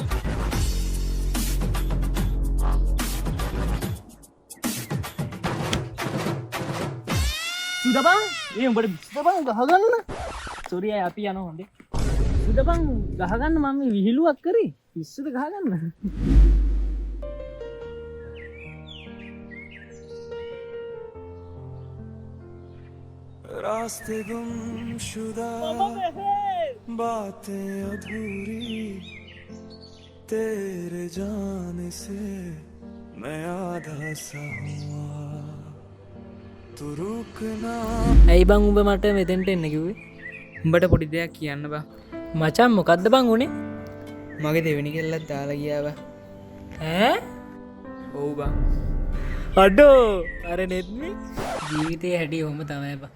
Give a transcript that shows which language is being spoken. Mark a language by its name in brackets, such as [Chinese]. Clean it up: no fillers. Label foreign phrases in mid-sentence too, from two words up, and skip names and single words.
[Sinhala] සුදබං උඹට සුදබං ගහගන්න. සෝරි අපි යනවා හොඳේ. සුදබං ගහගන්න මම විහිළුවක් කරේ. පිස්සුද ගහගන්න. [Hindi] रास्ते गुमशुदा बातें अधूरी तेरे जाने से मैं आधा सा हुआ तू रुकना. [Sinhala] ඇයි බං උඹ මට මෙතෙන්ට එන්න කිව්වේ? උඹට පොඩි දෙයක් කියන්න බා. මචං මොකද්ද බං උනේ? මගේ දෙවෙනි කෙල්ලත් දාලා ගියා බා. ඔව් බං. අඩෝ අර නෙත්නේ ජීවිතේ හැටි ඔහොම තමයි බං.